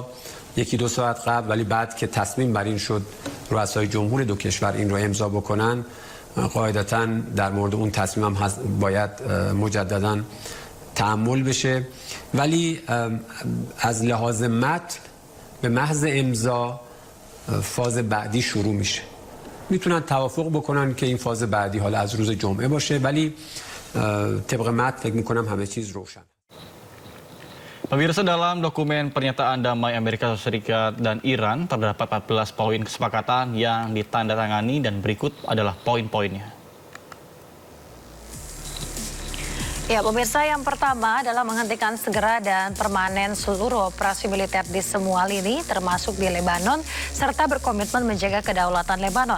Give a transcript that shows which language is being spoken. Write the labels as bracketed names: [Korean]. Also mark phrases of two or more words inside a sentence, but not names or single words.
[Persian] یکی دو ساعت قبل ولی بعد که تصمیم بر این شد رؤسای جمهور دو کشور این رو امضا بکنن قاعدتاً در مورد اون تصمیم هم باید مجدداً تأمل بشه ولی از لحاظ متن به محض امضا فاز بعدی شروع میشه میتونن توافق بکنن که این فاز بعدی حالا از روز جمعه باشه ولی طبق متن فکر می‌کنم همه چیز روشن. [Indonesian] Pemirsa, dalam dokumen pernyataan damai Amerika Serikat dan Iran terdapat 14 poin kesepakatan yang ditandatangani dan berikut adalah poin-poinnya. Ya, pemirsa, yang pertama adalah menghentikan segera dan permanen seluruh operasi militer di semua lini, termasuk di Lebanon, serta berkomitmen menjaga kedaulatan Lebanon.